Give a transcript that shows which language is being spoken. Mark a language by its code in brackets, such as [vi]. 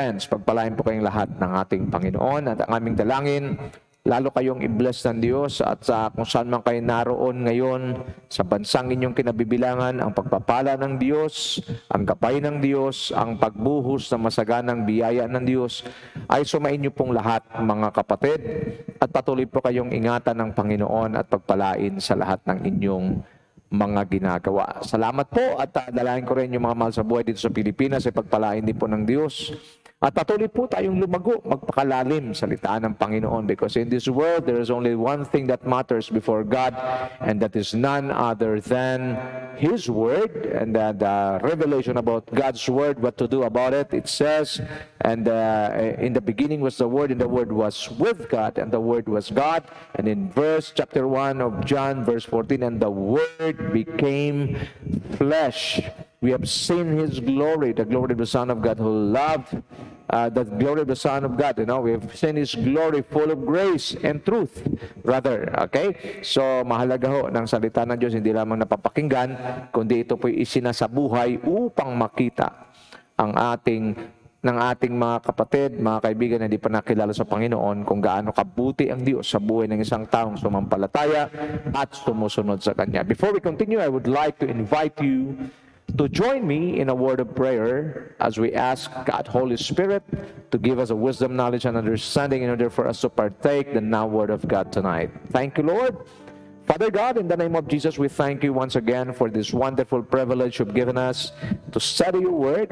[tl] Pagpalain po kayong lahat ng ating Panginoon at ang aming dalangin, lalo kayong i-bless ng Diyos at kung saan man kayo naroon ngayon sa bansang inyong kinabibilangan, ang pagpapala ng Diyos, ang gabay ng Diyos, ang pagbuhos ng masaganang biyaya ng Diyos ay sumain niyo pong lahat, mga kapatid, at patuloy po kayong ingatan ng Panginoon at pagpalain sa lahat ng inyong mga ginagawa. Salamat po at dalahin ko rin yung mga mahal sa buhay dito sa Pilipinas ay pagpalain din po ng Diyos. At patuloy po tayong lumago, magpakalalim sa litaan ng Panginoon, [en] because in this world, there is only one thing that matters before God, and that is none other than His Word, and the revelation about God's Word, what to do about it. It says, and in the beginning was the Word, and the Word was with God, and the Word was God. And in chapter 1 of John, verse 14, and the Word became flesh. We have seen His glory, the glory of the Son of God who loved, the glory of the Son of God. We have seen His glory full of grace and truth, brother. Okay? [tl] So, mahalaga ho ng salita ng Diyos, hindi lamang napapakinggan, kundi ito po'y isinasabuhay upang makita ng ating mga kapatid, mga kaibigan na hindi pa nakilala sa Panginoon kung gaano kabuti ang Diyos sa buhay ng isang taong sumampalataya at sumusunod sa Kanya. [en] Before we continue, I would like to invite you to join me in a word of prayer as we ask God, Holy Spirit, to give us a wisdom, knowledge, and understanding in order for us to partake the now word of God tonight. Thank you, Lord. Father God, in the name of Jesus, we thank you once again for this wonderful privilege you've given us to study your word.